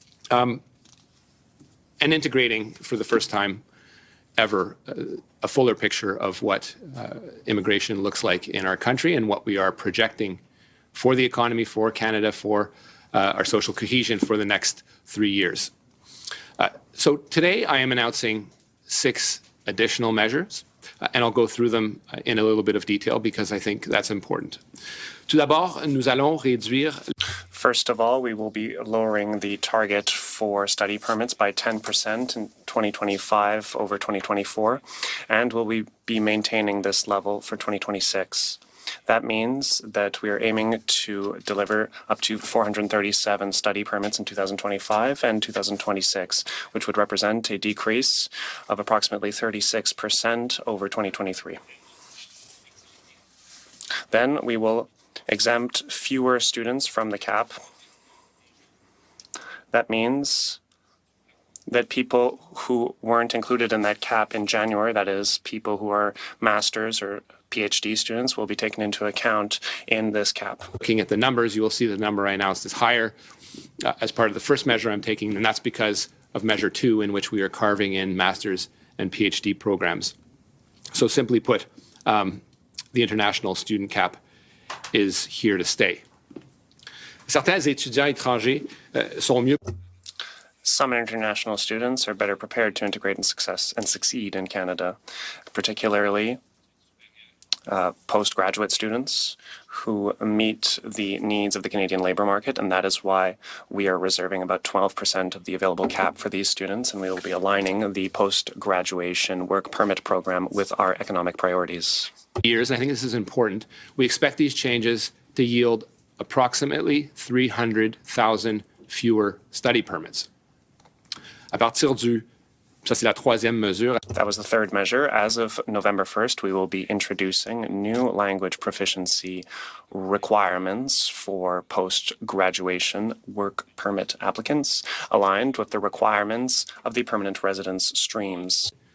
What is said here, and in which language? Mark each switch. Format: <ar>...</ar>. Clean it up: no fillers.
<en>And integrating for the first time ever a fuller picture of what immigration looks like in our country and what we are projecting for the economy, for Canada, for our social cohesion for the next 3 years. So today I am announcing 6 additional measures, and I'll go through them in a little bit of detail because I think that's important.</en> <fr>Tout d'abord, nous allons réduire.</fr> <en>First of all, we will be lowering the target for study permits by 10% in 2025 over 2024, and we'll be maintaining this level for 2026. That means that we are aiming to deliver up to 437 study permits in 2025 and 2026, which would represent a decrease of approximately 36% over 2023. Then we will exempt fewer students from the cap. That means that people who weren't included in that cap in January, that is, people who are master's or PhD students, will be taken into account in this cap. Looking at the numbers, you will see the number I announced is higher as part of the first measure I'm taking, and that's because of Measure 2, in which we are carving in master's and PhD programs. So simply put, the international student cap is here to stay.</en> <fr>Certains étudiants étrangers sont mieux.</fr> <en>Some international students are better prepared to integrate and succeed in Canada, particularly postgraduate students who meet the needs of the Canadian labour market, and that is why we are reserving about 12% of the available cap for these students, and we will be aligning the post-graduation work permit program with our economic priorities. Years, and I think this is important, we expect these changes to yield approximately 300,000 fewer study permits.</en> <fr>À partir du Ça, c'est la troisième mesure.</fr> <en>That was the third measure. As of November 1st, we will be introducing new language proficiency requirements for post-graduation work permit applicants, aligned with the requirements of the permanent residence streams.</en>